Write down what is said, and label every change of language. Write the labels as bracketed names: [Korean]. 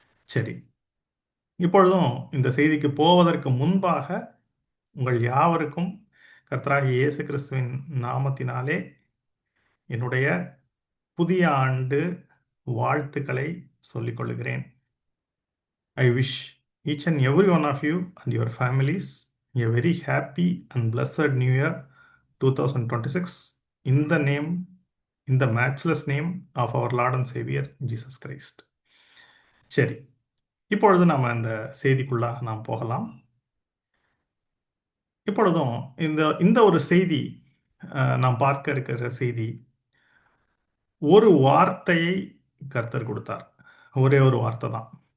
[Tamil] சரி, இப்பொழுதும் இந்த செய்திக்கு போவதற்கு முன்பாக உங்கள் யாவருக்கும் கர்த்தராகிய இயேசு கிறிஸ்துவின் நாமத்தினாலே என்னுடைய புதிய ஆண்டு வாழ்த்துக்களை சொல்லிக் கொள்கிறேன். [English] I wish each and every one of you and your families a very happy and blessed New Year 2026 in the name, in the matchless name of our Lord and Savior Jesus Christ. [Tamil] சரி, இப்பொழுது நாம் அந்த செய்திக்குள்ளாக நாம் போகலாம். இப்பொழுதும் இந்த இந்த ஒரு செய்தி, நாம் பார்க்க இருக்கிற செய்தி, ஒரு வார்த்தையை கர்த்தர் கொடுத்தார். ஒரே ஒரு வார்த்தை தான்.